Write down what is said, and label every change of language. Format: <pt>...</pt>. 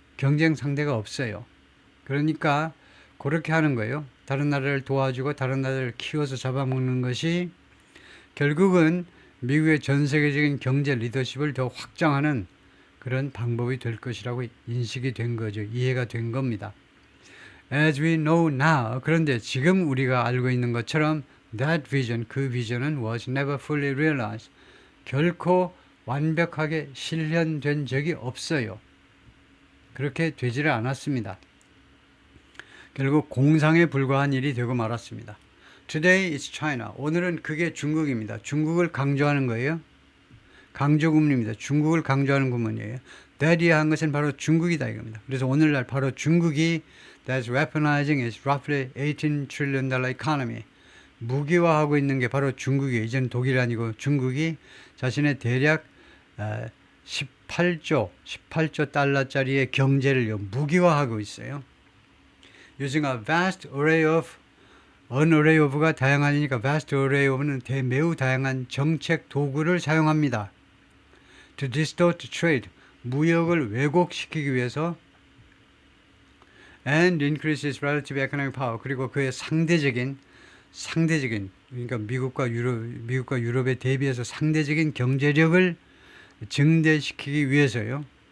<ko>경쟁 상대가 없어요. 그러니까 그렇게 하는 거예요. 다른 나라를 도와주고 다른 나라를 키워서 잡아먹는 것이 결국은 미국의 전 세계적인 경제 리더십을 더 확장하는 그런 방법이 될 것이라고 인식이 된 거죠. 이해가 된 겁니다.</ko> <en>As we know now,</en> <ko>그런데 지금 우리가 알고 있는 것처럼</ko> <en>that vision,</en> <ko>그 비전은</ko> <en>was never fully realized.</en> <ko>결코 완벽하게 실현된 적이 없어요. 그렇게 되지를 않았습니다. 결국 공상에 불과한 일이 되고 말았습니다.</ko> <en>Today is China.</en> <ko>오늘은 그게 중국입니다. 중국을 강조하는 거예요. 강조구문입니다. 중국을 강조하는 구문이에요. That이 한 것은 바로 중국이다 이겁니다. 그래서 오늘날 바로 중국이</ko> <en>that's weaponizing its roughly $18 trillion economy.</en> <ko>무기화하고 있는 게 바로 중국이에요. 이제는 독일이 아니고 중국이 자신의 대략 18조 달러짜리의 경제를 무기화하고 있어요.</ko> <en>Using a vast array of, an array of가 다양하니까 vast array of</en> <ko>는 매우 다양한 정책 도구를 사용합니다.</ko> <en>To distort trade,</en> <ko>무역을 왜곡시키기 위해서</ko> <en>and increase its relative economic power,</en> <ko>그리고 그의 상대적인 그러니까 미국과 유럽에 대비해서 상대적인 경제력을 증대시키기 위해서요.</ko>